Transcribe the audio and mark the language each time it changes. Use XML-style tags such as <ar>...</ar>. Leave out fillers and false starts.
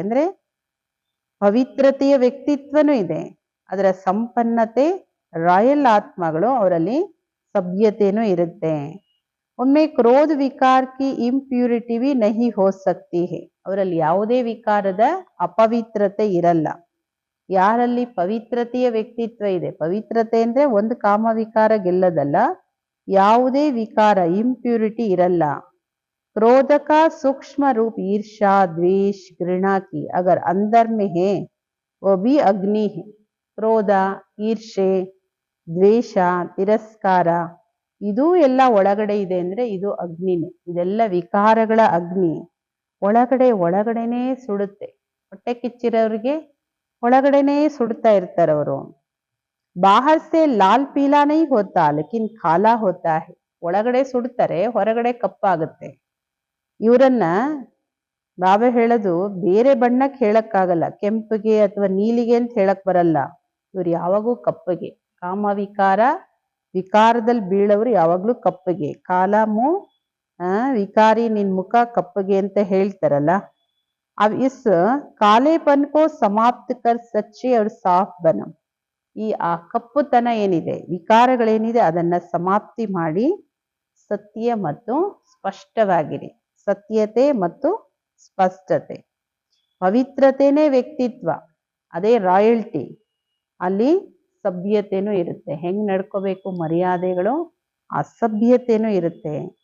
<kn>ಅಂದ್ರೆ ಪವಿತ್ರತೆಯ ವ್ಯಕ್ತಿತ್ವನೂ ಇದೆ, ಅದರ ಸಂಪನ್ನತೆ ರಾಯಲ್ ಆತ್ಮಗಳು, ಅವರಲ್ಲಿ ಸಭ್ಯತೆನೂ ಇರುತ್ತೆ.</kn> <hi>उनमें क्रोध विकार की इंप्यूरिटी भी नहीं हो सकती है.</hi> <kn>ಅವರಲ್ಲಿ ಯಾವುದೇ ವಿಕಾರದ ಅಪವಿತ್ರತೆ ಇರಲ್ಲ. ಯಾರಲ್ಲಿ ಪವಿತ್ರತೆಯ ವ್ಯಕ್ತಿತ್ವ ಇದೆ, ಪವಿತ್ರತೆ ಅಂದ್ರೆ ಒಂದು ಕಾಮ ವಿಕಾರ ಗೆಲ್ಲದಲ್ಲ, ಯಾವುದೇ ವಿಕಾರ ಇಂಪ್ಯೂರಿಟಿ ಇರಲ್ಲ.</kn> <hi>क्रोध का सूक्ष्म रूप ईर्ष्या, द्वेष, घृणा की अगर अंदर में है वो भी अग्नि है.</hi> <kn>ಕ್ರೋಧ, ಈರ್ಷೆ, ದ್ವೇಷ, ತಿರಸ್ಕಾರ ಇದು ಎಲ್ಲ ಒಳಗಡೆ ಇದೆ ಅಂದ್ರೆ ಇದು ಅಗ್ನಿನೇ. ಇದೆಲ್ಲ ವಿಕಾರಗಳ ಅಗ್ನಿ ಒಳಗಡೆನೇ ಸುಡುತ್ತೆ. ಹೊಟ್ಟೆ ಕಿಚ್ಚಿರೋರಿಗೆ ಒಳಗಡೆನೇ ಸುಡ್ತಾ ಇರ್ತಾರವರು.</kn> <hi>ಬಾಹರ್ ಸೆ ಲಾಲ್ ಪೀಲಾ ನೈ ಹೋತಾ ಲೇಕಿನ್ ಖಾಲಾ ಹೋತಾ ಹೈ.</hi> <kn>ಒಳಗಡೆ ಸುಡ್ತಾರೆ, ಹೊರಗಡೆ ಕಪ್ಪಾಗುತ್ತೆ. ಇವರನ್ನ ಬಾಬಾ ಹೇಳೋದು ಬೇರೆ ಬಣ್ಣಕ್ಕೆ ಹೇಳಕ್ಕಾಗಲ್ಲ, ಕೆಂಪಿಗೆ ಅಥವಾ ನೀಲಿಗೆ ಅಂತ ಹೇಳಕ್ ಬರಲ್ಲ. ಇವ್ರು ಯಾವಾಗೂ ಕಪ್ಪಗೆ. ಕಾಮ ವಿಕಾರದಲ್ಲಿ ಬೀಳೋರು ಯಾವಾಗ್ಲೂ ಕಪ್ಪಗೆ. ಕಾಲಮು ವಿಕಾರಿ ನಿನ್ ಮುಖ ಕಪ್ಪಗೆ ಅಂತ ಹೇಳ್ತಾರಲ್ಲ.</kn> <hi>अब इस कालेपन को समाप्त कर सच्चे और साफ बनो.</hi> <kn>ಆ ಕಪ್ಪುತನ ಏನಿದೆ, ವಿಕಾರಗಳೇನಿದೆ ಅದನ್ನ ಸಮಾಪ್ತಿ ಮಾಡಿ ಸತ್ಯ ಮತ್ತು ಸ್ಪಷ್ಟವಾಗಿರಿ. ಸತ್ಯತೆ ಮತ್ತು ಸ್ಪಷ್ಟತೆ. ಪವಿತ್ರತೆನೇ ವ್ಯಕ್ತಿತ್ವ, ಅದೇ ರಾಯಲ್ಟಿ. ಅಲ್ಲಿ ಸಭ್ಯತೆನೂ ಇರುತ್ತೆ, ಹೆಂಗ್ ನಡ್ಕೋಬೇಕು ಮರ್ಯಾದೆಗಳು, ಆ ಸಭ್ಯತೆನೂ ಇರುತ್ತೆ.</kn>